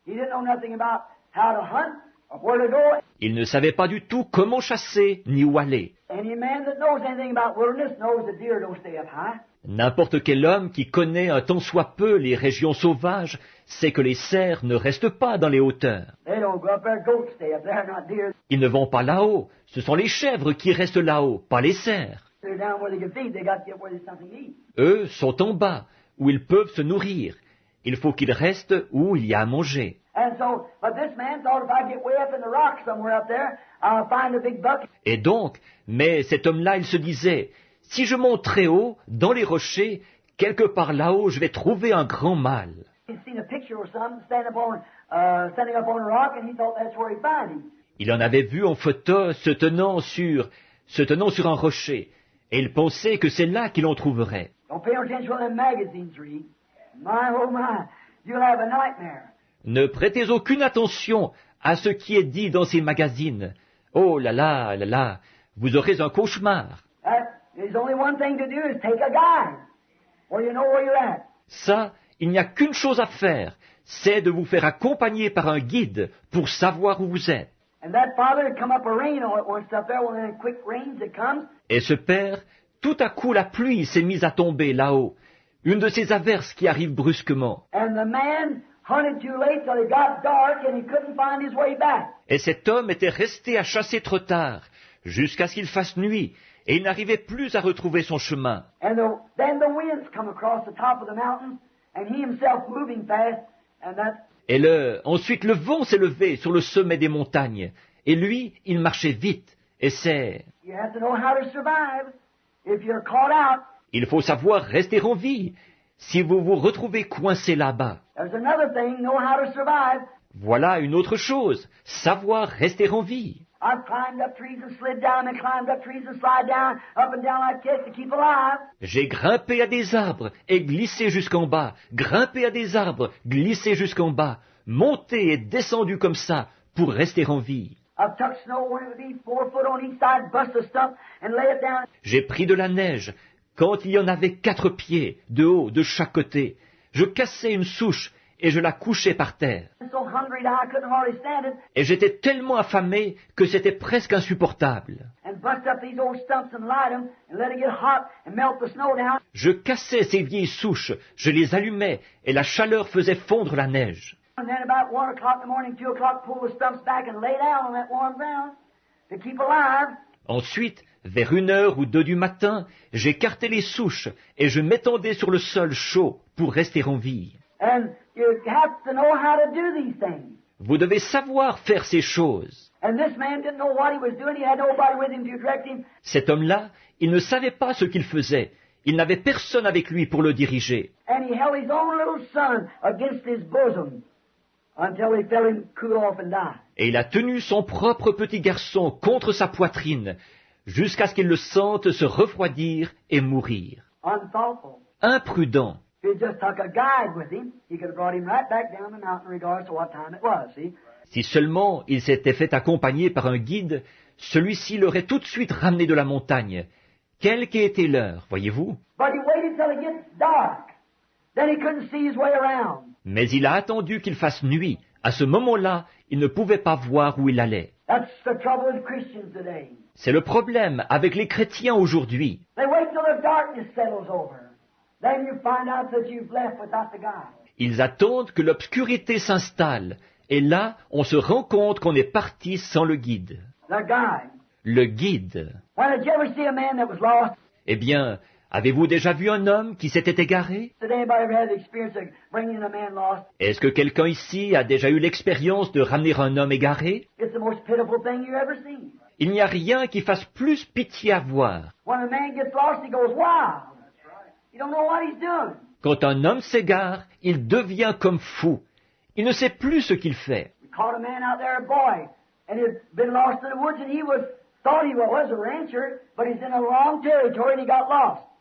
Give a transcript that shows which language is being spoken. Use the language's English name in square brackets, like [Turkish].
[English] He didn't know nothing about how to hunt or where to go. [French] Il ne savait pas du tout comment chasser ni où aller. [English] Any man that knows anything about wilderness knows the deer don't stay up high. [French] N'importe quel homme qui connaît un tant soit peu les régions sauvages sait que les cerfs ne restent pas dans les hauteurs. [English] They don't go up there. Goats stay up there, not deer. [French] Ils ne vont pas là-haut. Ce sont les chèvres qui restent là-haut, pas les cerfs. [English] They're down where they can feed. They got to get where there's something to eat. [French] Eux sont en bas, où ils peuvent se nourrir. Il faut qu'ils restent où il y a à manger. [English] And so, but this man thought if I get way up in the rock somewhere up there, I'll find a big buck. [French] Et donc, mais cet homme-là, il se disait, si je monte très haut, dans les rochers, quelque part là-haut, je vais trouver un grand mâle. [English] He'd seen a picture of something standing up on a rock, and he thought that's where he'd find him. [French] Il en avait vu en photo se tenant sur un rocher, et il pensait que c'est là qu'il en trouverait. [English] Don't pay no attention to them magazines read. My, oh my, you'll have a nightmare. [French] Ne prêtez aucune attention à ce qui est dit dans ces magazines. Oh là là, vous aurez un cauchemar. [English] There's only one thing to do is take a guide, where you know where you're at. [French] Ça, il n'y a qu'une chose à faire, c'est de vous faire accompagner par un guide pour savoir où vous êtes. [English] And that father had come up a rain all at once up there, well then quick rains that comes. [French] Et ce père, tout à coup la pluie s'est mise à tomber là-haut, une de ces averses qui arrivent brusquement. [English] And the man hunted too late till it got dark and he couldn't find his way back. [French] Et cet homme était resté à chasser trop tard, jusqu'à ce qu'il fasse nuit, et il n'arrivait plus à retrouver son chemin. [English] And then the winds come across the top of the mountain, and he himself moving fast, and that. [French] Et ensuite le vent s'est levé sur le sommet des montagnes, et lui, il marchait vite, et [English] You have to know how to survive. If you're caught out, [French] il faut savoir rester en vie, si vous vous retrouvez coincé là-bas. [English] there's another thing, know how to survive. [French] Voilà une autre chose, savoir rester en vie. [English] I've climbed up trees and slid down and climbed up trees and slide down, up and down like this to keep alive. [French] J'ai grimpé à des arbres et glissé jusqu'en bas, grimpé à des arbres, glissé jusqu'en bas, monté et descendu comme ça pour rester en vie. [English] I've tucked snow when it would be 4 foot on each side, bust a stump and lay it down. [French] J'ai pris de la neige quand il y en avait 4 pieds de haut de chaque côté. Je cassais une souche et je la couchais par terre. [English] I'm so hungry now I couldn't hardly stand it. [French] Et j'étais tellement affamé que c'était presque insupportable. [English] And bust up these old stumps and light them and let it get hot and melt the snow down. [French] Je cassais ces vieilles souches, je les allumais et la chaleur faisait fondre la neige. [English] And then about 1 o'clock in the morning, 2 o'clock, pull the stumps back and lay down on that warm ground to keep alive. [French] Ensuite, vers 1 ou 2 du matin, j'écartais les souches et je m'étendais sur le sol chaud pour rester en vie. [English] And you have to know how to do these things. [French] Vous devez savoir faire ces choses. [English] And this man didn't know what he was doing. He had nobody with him to direct him. [French] Cet homme-là, il ne savait pas ce qu'il faisait. Il n'avait personne avec lui pour le diriger. [English] And he held his own little son against his bosom until he felt him cool off and die. [French] Et il a tenu son propre petit garçon contre sa poitrine, jusqu'à ce qu'il le sente se refroidir et mourir. [English] Unthoughtful. [French] Imprudent. [English] If he just took a guide with him, he could have brought him right back down the mountain regardless of what time it was, see? [French] Si seulement il s'était fait accompagner par un guide, celui-ci l'aurait tout de suite ramené de la montagne, quelle qu'ait été l'heure, voyez-vous. [English] But he waited till it gets dark. Then he couldn't see his way around. [French] Mais il a attendu qu'il fasse nuit. À ce moment-là, il ne pouvait pas voir où il allait. [English] That's the trouble with Christians today. [French] C'est le problème avec les chrétiens aujourd'hui. [English] They wait till the darkness settles over. Then you find out that you've left without the guide. [French] Ils attendent que l'obscurité s'installe. Et là, on se rend compte qu'on est parti sans le guide. [English] The guide. [French] Le guide. [English] Why, did you ever see a man that was lost? [French] Eh bien, avez-vous déjà vu un homme qui s'était égaré? [English] Did anybody ever have the experience of bringing a man lost? [French] Est-ce que quelqu'un ici a déjà eu l'expérience de ramener un homme égaré? [English] It's the most pitiful thing you ever see. [French] Il n'y a rien qui fasse plus pitié à voir. [English] When a man gets lost, he goes wild. You don't know what he's doing. [French] Quand un homme s'égare, il devient comme fou. Il ne sait plus ce qu'il fait. [English] We caught a man out there, a boy, and he'd been lost in the woods, and he thought he was a rancher, but he's in a wrong territory, and he got lost.